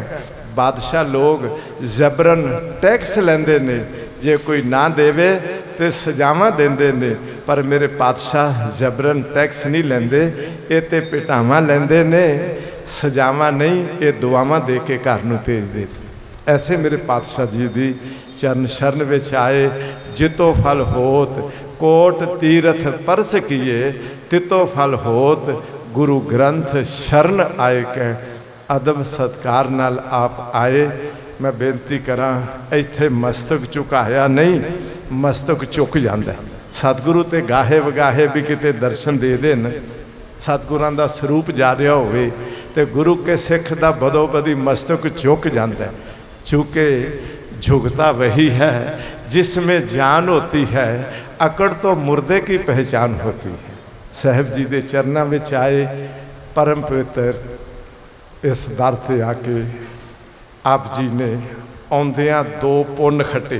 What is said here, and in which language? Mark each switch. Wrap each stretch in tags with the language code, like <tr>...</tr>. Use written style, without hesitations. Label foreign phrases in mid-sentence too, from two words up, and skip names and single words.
<pa>ਬਾਦਸ਼ਾਹ ਲੋਗ ਜਬਰਨ ਟੈਕਸ ਲੈਂਦੇ ਨੇ, ਜੇ ਕੋਈ ਨਾ ਦੇਵੇ ਤੋ ਸਜ਼ਾਵਾਂ ਦੇਂਦੇ ਨੇ, ਪਰ ਮੇਰੇ ਪਾਤਸ਼ਾਹ ਜਬਰਨ ਟੈਕਸ ਨਹੀਂ ਲੈਂਦੇ, ਇਹ ਤੋ ਪਿਟਾਵਾਂ ਲੈਂਦੇ ਨੇ, ਸਜ਼ਾਵਾਂ ਨਹੀਂ, ਇਹ ਦੁਆਵਾਂ ਦੇ ਕੇ ਘਰ ਨੂੰ ਭੇਜ ਦੇਤੇ। ਐਸੇ ਮੇਰੇ ਪਾਤਸ਼ਾਹ ਜੀ ਦੀ ਚਰਣ ਸ਼ਰਣ ਵਿਚ ਆਏ।</pa> <hi>जितो फल होत कोट तीरथ परस किए, तितो फल होत गुरु ग्रंथ शरण आए।</hi> <pa>ਕਹ ਅਦਬ ਸਤਕਾਰ ਨਾਲ ਆਪ ਆਏ। ਮੈਂ ਬੇਨਤੀ ਕਰਾਂ, ਇੱਥੇ ਮਸਤਕ ਝੁਕਾਇਆ ਨਹੀਂ,</pa> <hi>मस्तक झुक जाता है।</hi> <pa>ਸਤਗੁਰੂ ਤੇ ਗਾਹੇ ਵਗਾਹੇ ਭੀ ਕਿਤੇ ਦਰਸ਼ਨ ਦੇ ਦੇਣ, ਸਤਗੁਰਾਂ ਦਾ ਸਰੂਪ ਜਾ ਰਿਹਾ ਹੋਵੇ ਤੇ ਗੁਰੂ ਕੇ ਸਿੱਖ ਦਾ ਬਦੋ ਬਦੀ</pa> <hi>मस्तक झुक जाता है। चूँकि झुकता वही है जिसमें जान होती है, अकड़ तो मुर्दे की पहचान होती है। साहब जी के चरणों में आए,</hi> <pa>ਪਰਮ ਪਵਿੱਤਰ ਇਸ ਦਰ ਤੇ ਆ ਕੇ ਆਪ ਜੀ ਨੇ ਆਉਂਦਿਆਂ ਦੋ ਪੁੰਨ ਖੱਟੇ।</pa>